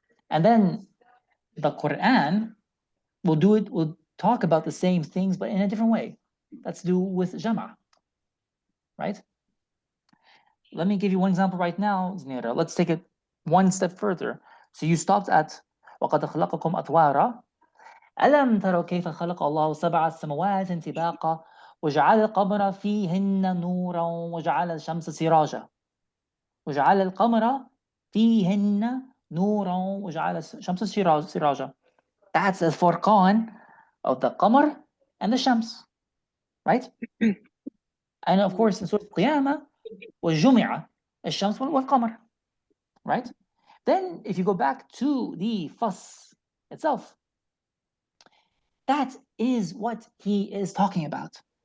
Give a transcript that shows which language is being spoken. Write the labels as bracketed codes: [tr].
[en] And then the Quran will talk about the same things, but in a different way. That's to do with Jama', right? Let me give you one example right now, Zanira. Let's take it one step further. So you stopped at [ar] وَقَدْ خَلَقَكُمْ أَطْوَارًا أَلَمْ تَرَوْا كَيْفَ خَلَقَ اللَّهُ سَبْعَ سَمَوَاتٍ طِبَاقًا وَجَعَلَ الْقَمَرَ فِيهِنَّ نُورًا وَجَعَلَ الشَّمْسَ سِرَاجًا وَجَعَلَ الْقَمَرَ فِيهِنَّ نُورًا وَجَعَلَ الشَّمْسَ سِرَاجًا. [en] That's the Furqan of the Qamar and the Shams, right? And of course, in Surah Al-Qiyamah, [ar] وَجُمِعَ الشَّمْسُ وَالْقَمَرِ, [en] right? Then if you go back to the Fuss itself, that is what he is talking about.